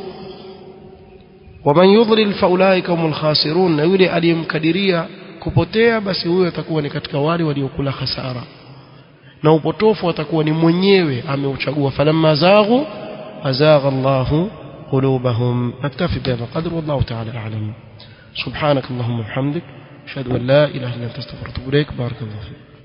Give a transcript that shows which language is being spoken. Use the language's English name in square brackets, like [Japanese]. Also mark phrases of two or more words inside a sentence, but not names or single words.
[Arabic] ومن يضلل فأولئك هم الخاسرون, [Swahili] na yule aliyemkadiria kupotea basi huyo atakuwa ni katika wale waliokula hasara, na upotofu atakuwa ni mwenyewe ameuchagua. [Arabic] فلما زاغوا أزاغ الله قلوبهم. نكتفي بهذا القدر والله تعالى أعلم. سبحانك اللهم وبحمدك أشهد أن لا إله إلا أنت أستغفرك وأتوب إليك. بارك الله فيك.